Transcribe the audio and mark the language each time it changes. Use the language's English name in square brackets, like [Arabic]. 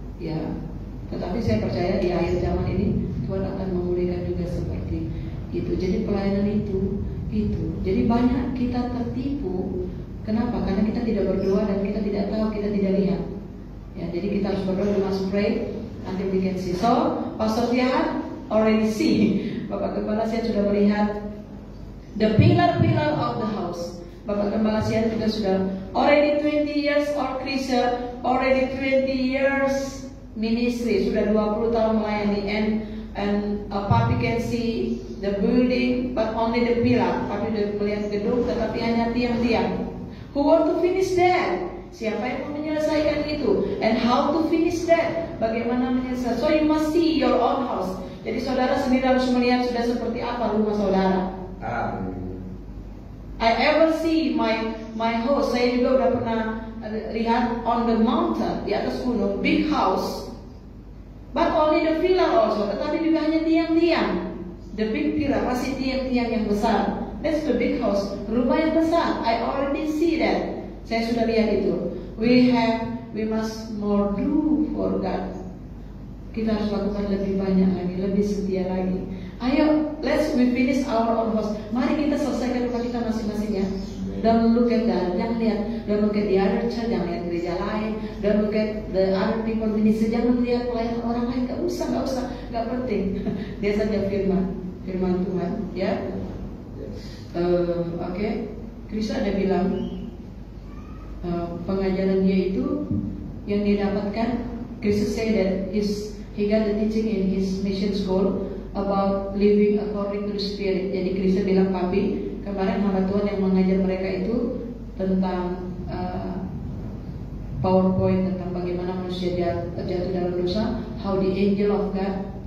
[Indonesian] Ya, tetapi saya percaya di akhir zaman ini Tuhan akan memulihkan juga seperti itu. Jadi pelayanan itu. Jadi banyak kita tertipu. Kenapa? Karena kita tidak berdoa dan kita tidak tahu, kita tidak lihat. Ya, jadi kita harus berdoa, [English] we must pray until we can see. So, Pastor Tiahan already see. Bapak Gembala Sian sudah melihat the pillar of the house. [Indonesian] Bapak Gembala Sian juga sudah [English] already 20 years old Christian, already 20 years ministry, [Indonesian] sudah 20 tahun melayani, [English] and Papi can see the building but only the pillar. [Indonesian] Papi sudah melihat gedung tetapi hanya tiang-tiang. [English] Who want to finish that? [Indonesian] Siapa yang mau menyelesaikan itu? [English] And how to finish that? [Indonesian] Bagaimana menyelesaikan? [English] So you must see your own house. [Indonesian] Jadi saudara sendiri harus melihat sudah seperti apa rumah saudara. [English] I ever see my house. [Indonesian] Saya juga udah pernah lihat [English] on the mountain, [Indonesian] di atas gunung, [English] big house. But only the pillar also. [Indonesian] Tetapi juga hanya tiang-tiang. [English] The big pillar, [Indonesian] masih tiang-tiang yang besar. [English] That's the big house. [Indonesian] Rumah yang besar. [English] I already see that. [Indonesian] Saya sudah lihat itu. [English] We must more do for God. [Indonesian] Kita harus lakukan lebih banyak lagi, lebih setia lagi. Ayo, [English] we finish our own house. [Indonesian] Mari kita selesaikan rumah kita masing-masing ya. [English] Don't look at that. [Indonesian] Jangan lihat. [English] Don't look at the other church. [Indonesian] Jangan lihat gereja lain. [English] Don't look at the other people ministry. [Indonesian] Jangan lihat pelayanan orang lain. Gak usah. Gak penting. Dia saja firman Tuhan. Ya. Oke. Krista ada bilang pengajaran dia itu yang dia dapatkan. [English] Krista say that he got the teaching in his mission school about living according to the Spirit. [Indonesian] Jadi Krista bilang, Papi, kemarin hamba Tuhan yang mengajar mereka itu tentang PowerPoint, tentang bagaimana manusia jatuh dalam dosa, [English] how the angel of God